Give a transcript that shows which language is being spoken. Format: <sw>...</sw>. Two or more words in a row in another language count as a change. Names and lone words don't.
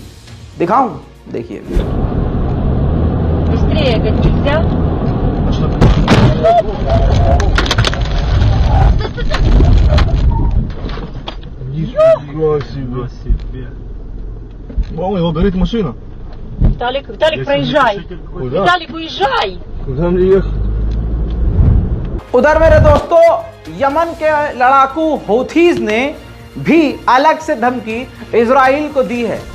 <hi>दिखाऊं, देखिए।</hi> <ru>Его горит машина. Виталик, проезжай. Виталик, уезжай. Куда мне ехать?</ru> <hi>उधर मेरे दोस्तों यमन के लड़ाकू हौथीज ने भी अलग से धमकी इजराइल को दी है।</hi>